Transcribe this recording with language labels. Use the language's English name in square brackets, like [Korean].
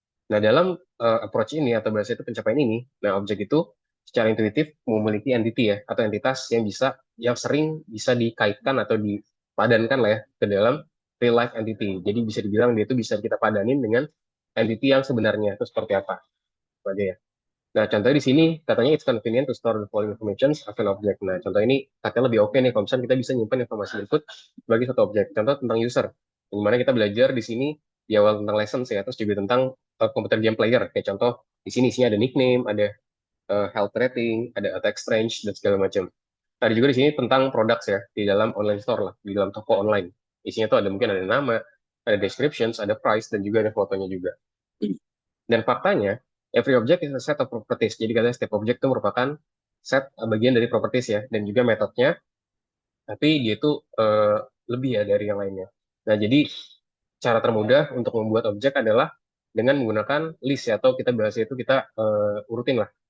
[Indonesian] Nah, dalam approach ini atau bahasa itu pencapaian ini, nah objek itu secara intuitif memiliki entity ya atau entitas yang sering bisa dikaitkan atau dipadankan lah ya ke dalam real life entity. Jadi bisa dibilang dia itu bisa kita padanin dengan entity yang sebenarnya itu seperti apa. Itu aja ya. Nah, contohnya di sini katanya [English] it's convenient to store the following information as an object. [Indonesian] Nah, contoh ini katanya lebih oke nih kalau misalnya kita bisa nyimpan informasi input sebagai satu objek. Contoh tentang user. Dimana kita belajar di sini di awal tentang lessons ya, terus juga tentang komputer game player. Kayak contoh di sini isinya ada nickname, ada health rating, ada attack range dan segala macam. Ada juga di sini tentang products ya di dalam online store lah, di dalam toko online. Isinya tuh ada mungkin ada nama, ada descriptions, ada price dan juga ada fotonya juga. Dan faktanya, [English] every object is a set of properties. [Indonesian] Jadi katanya setiap objek itu merupakan set bagian dari properties ya, dan juga metodenya, tapi dia itu lebih ya dari yang lainnya. Nah, jadi cara termudah untuk membuat objek adalah dengan menggunakan list ya, atau kita bahasa itu kita urutin lah.